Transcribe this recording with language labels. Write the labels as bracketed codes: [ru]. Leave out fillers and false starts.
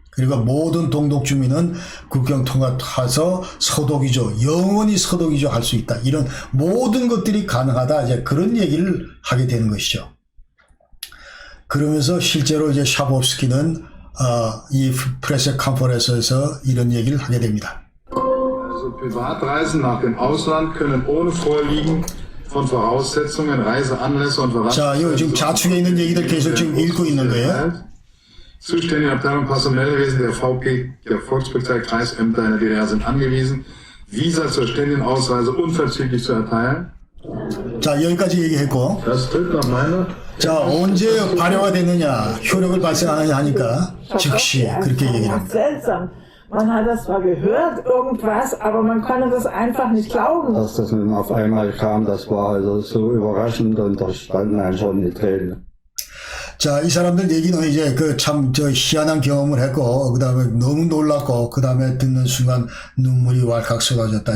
[ko] 그리고 모든 동독 주민은 국경 통과해서 서독이죠. 영원히 서독이죠 할 수 있다. 이런 모든 것들이 가능하다. 이제 그런 얘기를 하게 되는 것이죠. 그러면서 실제로 이제 샤보프스키는 이 프레스 컨퍼런스에서 이런 얘기를 하게 됩니다. [de] Also Privatreisen nach dem Ausland können ohne Vorliegen von Voraussetzungen, Reiseanlässe und [ko] 자, 이 지금 좌측에 있는 얘기들 계속 지금 읽고 있는 거예요. [de] Zuständige Abteilung Personellwesen der VP, der Volkspolizei, Kreisämter in der DDR sind angewiesen, Visa zur ständigen Ausreise unverzüglich zu erteilen. [ko] 자, 여기까지 얘기했고. [de] Das tritt nach meiner [ko] 자, 언제 발효가 됐느냐, 효력을 발생하느냐 하니까 즉시 그렇게 얘기를 합니다. [de] Seltsam. Man hat das zwar gehört, irgendwas, aber man konnte das einfach nicht glauben. Dass das nun auf einmal kam, das war also so überraschend und da standen einem schon die Tränen. [ko] 자, 이 사람들 얘기는 이제 그 참 저 희한한 경험을 했고, 그 다음에 너무 놀랐고, 그 다음에 듣는 순간 눈물이 왈칵 쏟아졌다.